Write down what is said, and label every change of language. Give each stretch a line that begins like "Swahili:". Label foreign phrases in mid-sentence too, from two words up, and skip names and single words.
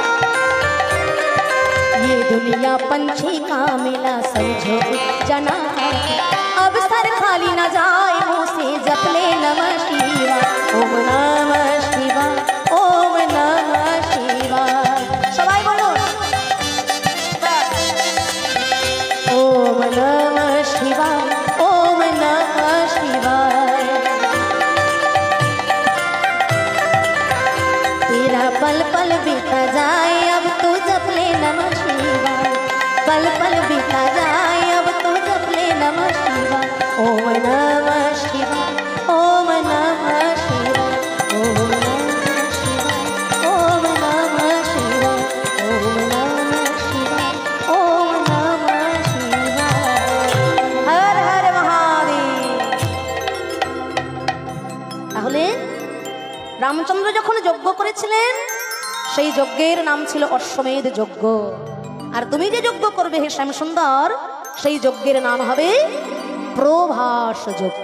Hindi: ये दुनिया पंछी का मेला, समझो उड़ जाना है। अब सर खाली न जाए मुँह से जप ले नमः शिवाय, ओम नमः शिवाय, ओम नमः शिवाय। सबाई बोलो। ओम नमः शिवाय, ओम नमः शिवाय। तेरा पल पल बीता जाए अब तू जप ले नमः शिवाय, पल पल बीता जाए अब तू जप ले नमः शिवाय। ओम नमः शिवाय, ओम नमः शिवाय, ओम नमः शिवाय, ओम नमः शिवाय, ओम नमः शिवाय, ओम नमः शिवाय। हर हर महादेव।
Bangla: তাহলে রামচন্দ্র যখন যজ্ঞ করেছিলেন সেই যজ্ঞের নাম ছিল অশ্বমেধ যজ্ঞ। আর তুমি যে যজ্ঞ করবে হে শ্যামসুন্দর, সেই যজ্ঞের নাম হবে প্রভাস যজ্ঞ।